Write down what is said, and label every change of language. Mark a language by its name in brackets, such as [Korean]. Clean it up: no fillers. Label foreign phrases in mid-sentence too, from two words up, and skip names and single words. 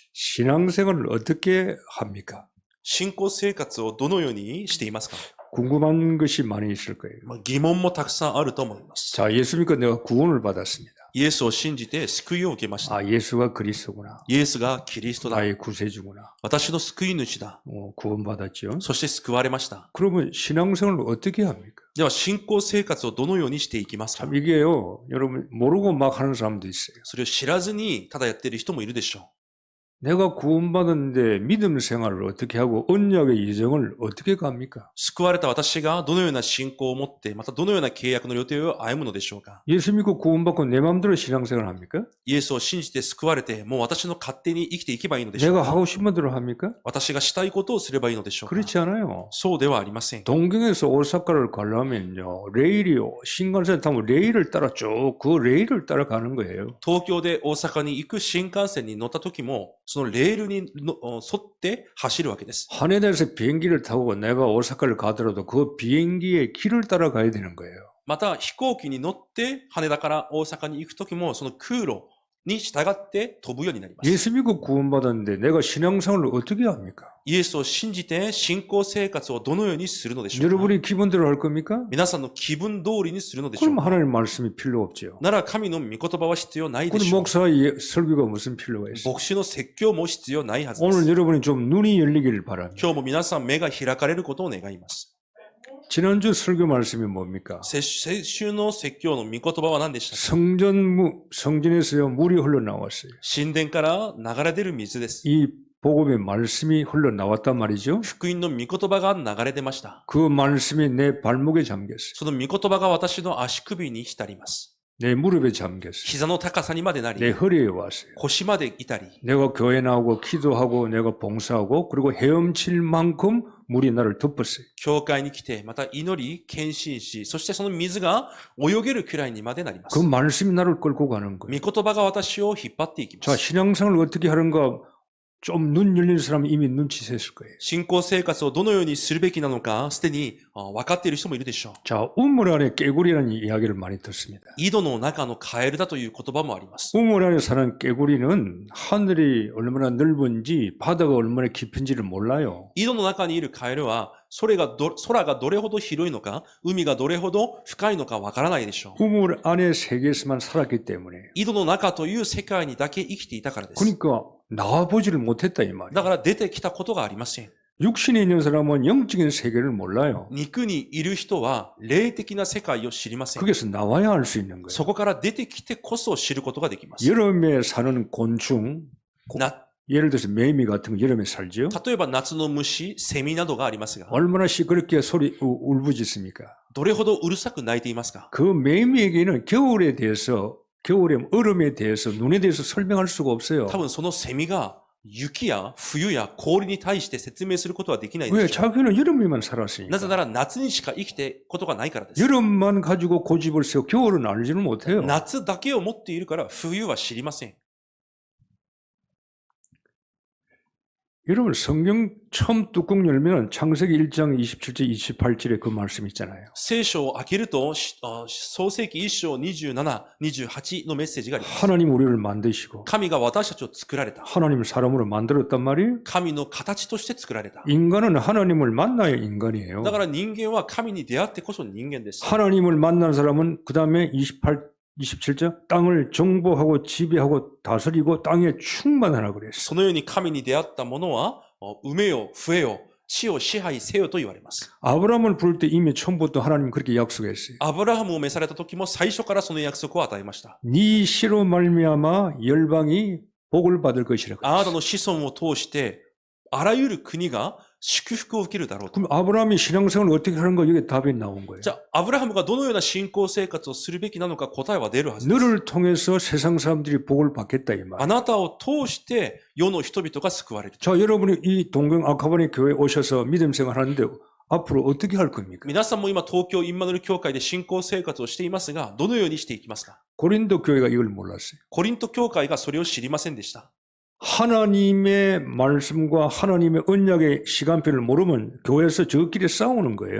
[Korean] 신앙생활을 어떻게 합니까? [Japanese] 信仰生活をどのようにしていますか？ [Korean] 궁금한 것이 많이 있을 거예요. [Japanese] 疑問もたくさんあると思います。 [Korean] 자, 예수 믿고 내가 구원을 받았습니다. [Japanese] イエスを信じて救いを受けました。 [Korean] 아, 예수가 그리스도구나. [Japanese] イエスがキリストだ。 [Korean] 나의 구세주구나. [Japanese] 私の救い主だ。 [Korean] 구원받았죠. [Japanese] そして救われました。 [Korean] 그러면 신앙생활을 어떻게 합니까? [Japanese] では信仰生活をどのようにしていきますか？ [Korean] 참 이게요, 여러분 모르고 막 하는 사람도 있어요. [Japanese] それを知らずにただやっている人もいるでしょう。 [Korean] 내가 구원받았는데 믿음 생활을 어떻게 하고 언약의 예정을 어떻게 갑니까? [Japanese] 救われた私がどのような信仰を持って、またどのような契約の予定を歩むのでしょうか？ [Korean] 예수 믿고 구원받고 내 마음대로 신앙생활 합니까? [Japanese] イエスを信じて救われて、もう私の勝手に生きていけばいいのでしょう [Korean] 내가 [Japanese] か？ [Korean] 하고 싶은 대로 합니까? [Japanese] 私がしたいことをすればいいのでしょうか？ [Korean] 그렇지 않아요. [Japanese] そうではありません。 [Korean] 동경에서 오사카를 가려면요, 레일이요, 신간센 타면 레일을 따라 쭉 그 레일을 따라가는 거예요. [Japanese] 東京で大阪に行く新幹線に乗った時も、そのレールに沿って走るわけです。 [Korean] 하네다에서 비행기를 타고 내가 오사카를 가더라도 그 비행기의 길을 따라가야 되는 거예요. [Japanese] また飛行機に乗って羽田から大阪に行く時も、その空路に従って飛ぶようになります。 [Korean] 예수 믿고 구원받았는데 내가 신앙생활을 어떻게 합니까? [Japanese] イエスを信じて信仰生活をどのようにするのでしょうか？ [Korean] 여러분이 기본대로 할 겁니까? [Japanese] 皆さんの気分通りにするのでしょう [Korean] 그럼 [Japanese] か？ [Korean] 하나님 말씀이 필요 없죠. [Japanese] なら神の御言葉は必要ないで [Korean] 그럼 [Japanese] しょう。 [Korean] 목사의 설교가 무슨 필요가 있어요? [Japanese] 牧師の説教も必要ないはずで [Korean] 오늘 [Japanese] す。 [Korean] 여러분이 좀 눈이 열리기를 바랍니다. [Japanese] 今日も皆さん目が開かれることを願います。 [Korean] 지난주 설교 말씀이 뭡니까? [Japanese] 先週の説教の御言葉は何でしたか？ [Korean] 성전에서요 물이 흘러나왔어요. [Japanese] 神殿から流れ出る水です。 [Korean] 이 복음의 말씀이 흘러나왔단 말이죠. [Japanese] 福音の御言葉が流れ出ました。 [Korean] 그 말씀이 내 발목에 잠겼어요. [Japanese] その御言葉が私の足首に浸ります。 [Korean] 내 무릎에 잠겼어요. [Japanese] 膝の高さにまでな [Korean] 내 [Japanese] り、 [Korean] 허리에 왔어요. [Japanese] 腰までいたり、 [Korean] 내가 교회 나오고 기도하고 내가 봉사하고 그리고 헤엄칠 만큼 물이 나를 덮었어요. [Japanese] 教会に来て、また祈り、献身し、そしてその水が泳げるくらいにまでなりま [Korean] 그 [Japanese] す。 [Korean] 말씀이 나를 끌고 가는 거예요. [Japanese] 御言葉が私を引っ張っていきま [Korean] 자, [Japanese] す。 [Korean] 신앙생활을 어떻게 하는가 좀 눈 열린 사람은 이미 눈치챘을 거예요. [Japanese] 信仰生活をどのようにするべきなのか、すでに分かっている人もいるでしょう。 [Korean] 자, 우물 안에 깨구리라는 이야기를 많이 듣습니다. [Japanese] 井戸の中のカエルだという言葉もあります。 [Korean] 우물 안에 사는 깨구리는 하늘이 얼마나 넓은지 바다가 얼마나 깊은지를 몰라요. [Japanese] 井戸の中にいるカエルは、空がどれほど広いのか、海がどれほど深いのかわからないでしょう。 [Korean] 우물 안에 세계에서만 살았기 때문에. [Japanese] 井戸の中という世界にだけ生きていたからです。 [Korean] 그러니까 나와보지를 못했다 이 [Japanese] だ [Korean] 말이에요. [Japanese] から出てきたことがありません。 [Korean] 육신에 있는 사람은 영적인 세계를 몰라요. [Japanese] 肉にいる人は霊的な世界を知りません。 [Korean] 거기서 나와야 알 수 있는 거예요. [Japanese] そこから出てきてこそ知ることができます。 [Korean] 여름에 사는 곤충, な 예를 들어서 매미 같은 거 여름에 살죠. [Japanese] 例えば夏の虫、セミなどがありますが、 [Korean] 얼마나 시끄럽게 울부짖습니까? [Japanese] どれほどうるさく鳴いていますか？ [Korean] 그 매미에게는 겨울에 대해서 겨울에 얼음에 대해서 눈에 대해서 설명할 수가 없어요. [Japanese] 多分そのセミが雪や冬や氷に対して説明することはできないで [Korean] 왜 [Japanese] しょう。 [Korean] 자기는 여름에만 살았으니까. [Japanese] なぜなら夏にしか生きてことがないからです。 [Korean] 여름만 가지고 고집을 세워 겨울은 알지는 못해요. [Japanese] 夏だけを持っているから冬は知りません。 [Korean] 여러분 성경 처음 뚜껑 열면 창세기 1장 27절 28절에 그 말씀 있잖아요. [Japanese] 聖書を開けると、創世記1章27、28のメッセージがあります。 [Korean] 하나님 우리를 만드시고 [Japanese] 神が私たちを作られた。 [Korean] 하나님 사람으로 만들었단 말이에요. [Japanese] 神の形として作られた。 [Korean] 인간은 하나님을 만나야 인간이에요. [Japanese] だから人間は神に出会ってこそ人間です。 [Korean] 하나님을 만난 사람은 그 다음에 27절 땅을 정복하고 지배하고 다스리고 땅에 충만하라 그랬어요. [Japanese] そのように神に出会った者は、埋めよ、増えよ、地を支配せよと言われます。 [Korean] 아브라함을 부를 때 이미 처음부터 하나님 그렇게 약속했어요. [Japanese] アブラハムを召された時も最初からその約束を与えました。 [Korean] 네 씨로 말미암아 열방이 복을 받을 것이라 [Japanese] あなた [Korean] 그랬어요. [Japanese] の子孫を通して、あらゆる国が祝福を受けるだろうと。 [Korean] 그럼 아브라함이 신앙생활을 어떻게 하는가 여기 답이 나온 거예요. [Japanese] じゃあ、アブラハムがどのような信仰生活をするべきなのか答えは出るはずです。 [Korean] 너를 통해서 세상 사람들이 복을 받겠다 이 말. [Japanese] あなたを通して世の人々が救われる。 [Korean] 자, 여러분이 이 동경 아카바니 교회에 오셔서 믿음 생활 하는데 앞으로 어떻게 할 겁니까? [Japanese] 皆さんも今東京インマヌエル教会で信仰生活をしていますが、どのようにしていきますか？ [Korean] 고린도 교회가 이걸 몰랐어요. [Japanese] コリント教会がそれを知りませんでした。 [Korean] 하나님의 말씀과 하나님의 언약의 시간표를 모르면 교회에서 저끼리 싸우는 거예요.